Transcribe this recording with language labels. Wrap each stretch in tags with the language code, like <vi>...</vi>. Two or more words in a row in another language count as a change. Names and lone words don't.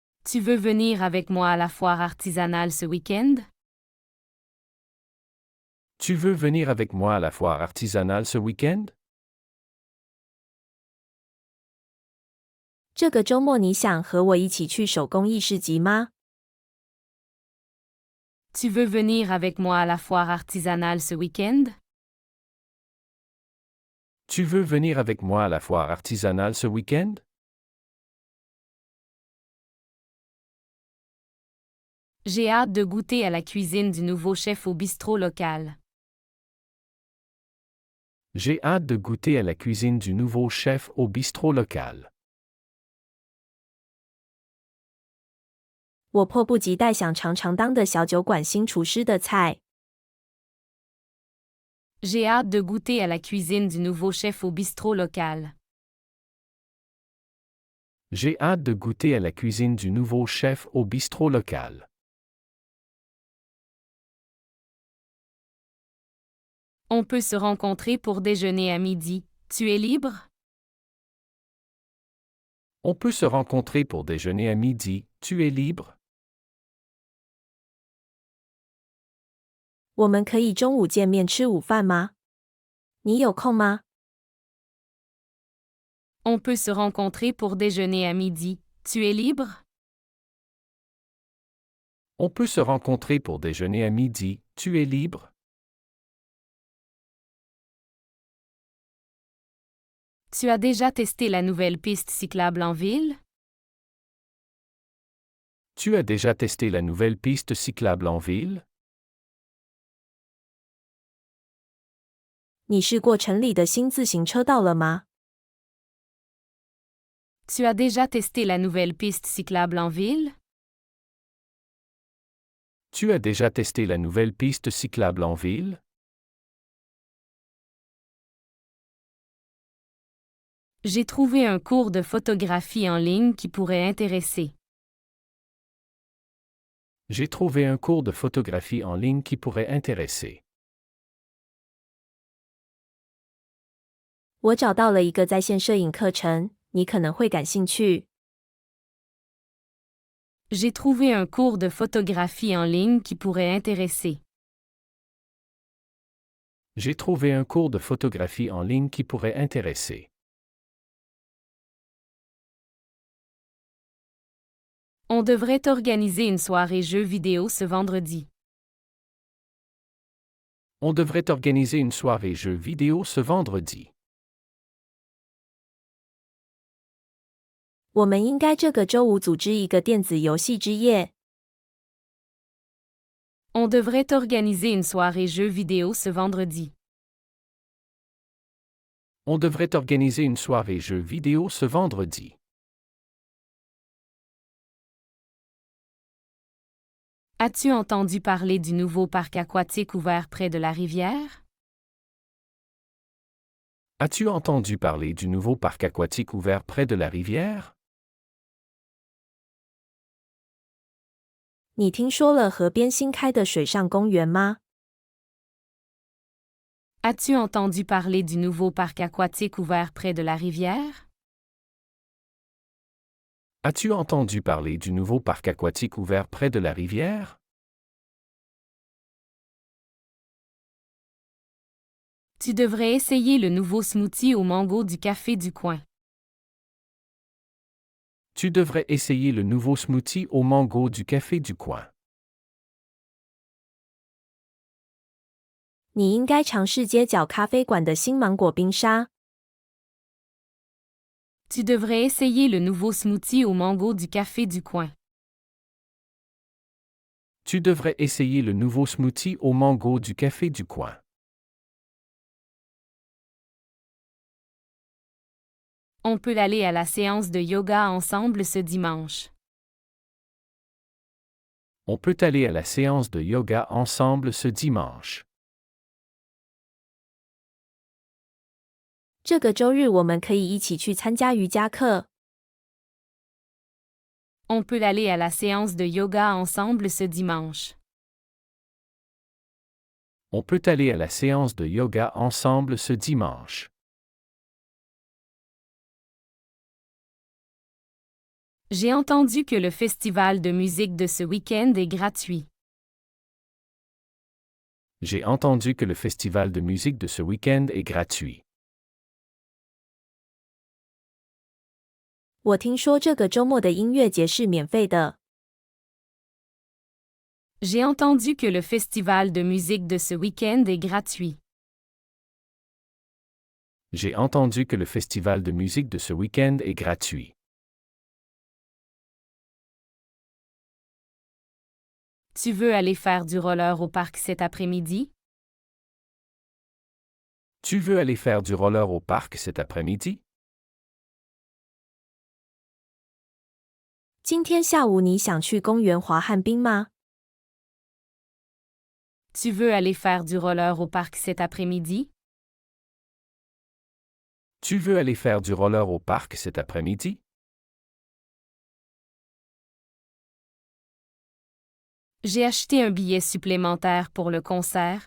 <fr>Tu veux venir avec moi à la foire artisanale ce week-end? Tu veux venir avec moi à la foire artisanale ce week-end?</fr> <zh>这个周末你想和我一起去手工艺市集吗？</zh> <fr>Tu veux venir avec moi à la foire artisanale ce week-end? Tu veux venir avec moi à la foire artisanale ce week-end? J'ai hâte de goûter à la cuisine du nouveau chef au bistrot local. J'ai hâte de goûter à la cuisine du nouveau chef au bistrot local.</fr> <zh>我迫不及待想尝尝当的小酒馆新厨师的菜。</zh> <fr>J'ai hâte de goûter à la cuisine du nouveau chef au bistrot local. J'ai hâte de goûter à la cuisine du nouveau chef au bistrot local. On peut se rencontrer pour déjeuner à midi. Tu es libre? On peut se rencontrer pour déjeuner à midi. Tu es libre?</fr> <zh>我们可以中午见面吃午饭吗？你有空吗？</zh> <fr>On peut se rencontrer pour déjeuner à midi. Tu es libre? On peut se rencontrer pour déjeuner à midi. Tu es libre? Tu as déjà testé la nouvelle piste cyclable en ville? Tu as déjà testé la nouvelle piste cyclable en ville?</fr> <zh>你试过城里的新自行车道了吗？</zh> <fr>Tu as déjà testé la nouvelle piste cyclable en ville? Tu as déjà testé la nouvelle piste cyclable en ville? J'ai trouvé un cours de photographie en ligne qui pourrait intéresser. J'ai trouvé un cours de photographie en ligne qui pourrait intéresser.</fr> <zh>我找到了一个在线摄影课程，你可能会感兴趣。</zh> <fr>J'ai trouvé un cours de photographie en ligne qui pourrait intéresser. J'ai trouvé un cours de photographie en ligne qui pourrait intéresser. On devrait organiser une soirée jeux vidéo ce vendredi. On devrait organiser une soirée jeux vidéo ce vendredi.</fr> <zh>我们应该这个周五组织一个电子游戏之夜。</zh> <fr>On devrait organiser une soirée jeux vidéo ce vendredi. On devrait organiser une soirée jeux vidéo ce vendredi. As-tu entendu parler du nouveau parc aquatique ouvert près de la rivière? As-tu entendu parler du nouveau parc aquatique ouvert près de la rivière?</fr> <zh>你听说了河边新开的水上公园吗？</zh> <fr>As-tu entendu parler du nouveau parc aquatique ouvert près de la rivière? As-tu entendu parler du nouveau parc aquatique ouvert près de la rivière? Tu devrais essayer le nouveau smoothie au mango du café du coin. Tu devrais essayer le nouveau smoothie au mango du café du coin.</fr> <zh>你应该尝试街角咖啡馆的新芒果冰沙。</zh> <fr>Tu devrais essayer le nouveau smoothie au mango du café du coin. Tu devrais essayer le nouveau smoothie au mango du café du coin. On peut aller à la séance de yoga ensemble ce dimanche. On peut aller à la séance de yoga ensemble ce dimanche.</fr> <zh>这个周日我们可以一起去参加瑜伽课。</zh> <fr>On peut aller à la séance de yoga ensemble ce dimanche. On peut aller à la séance de yoga ensemble ce dimanche. J'ai entendu que le festival de musique de ce week-end est gratuit. J'ai entendu que le festival de musique de ce week-end est gratuit.</fr> <zh>我听说这个周末的音乐节是免费的。</zh> <fr>J'ai entendu que le festival de musique de ce week-end est gratuit. J'ai entendu que le festival de musique de ce week-end est gratuit. Tu veux aller faire du roller au parc cet après-midi? Tu veux aller faire du roller au parc cet après-midi?</fr> <zh>今天下午你想去公园滑旱冰吗？</zh> <fr>Tu veux aller faire du roller au parc cet après-midi? Tu veux aller faire du roller au parc cet après-midi? J'ai acheté un billet supplémentaire pour le concert.</fr>